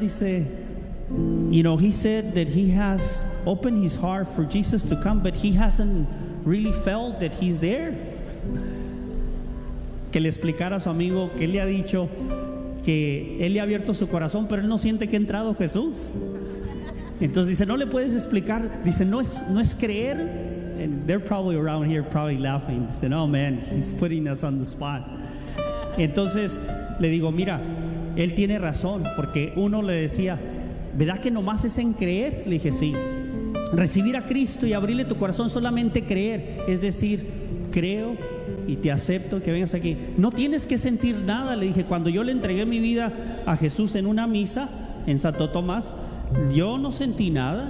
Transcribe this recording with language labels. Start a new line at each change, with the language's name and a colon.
English: Dice, he said that he has opened his heart for Jesus to come, but he hasn't really felt that he's there.
Spanish: Que le explicara a su amigo que él le ha dicho que él le ha abierto su corazón, pero él no siente que ha entrado Jesús. Entonces dice, no le puedes explicar. Dice, no es creer.
English: And they're probably around here probably laughing.
Spanish: Dice, no,
English: man, he's putting us on the spot.
Spanish: Entonces le digo, mira, él tiene razón, porque uno le decía, ¿verdad que nomás es en creer? Le dije, sí. Recibir a Cristo y abrirle tu corazón, solamente creer, es decir, creo y te acepto que vengas aquí. No tienes que sentir nada. Le dije, cuando yo le entregué mi vida a Jesús en una misa en Santo Tomás, yo no sentí nada.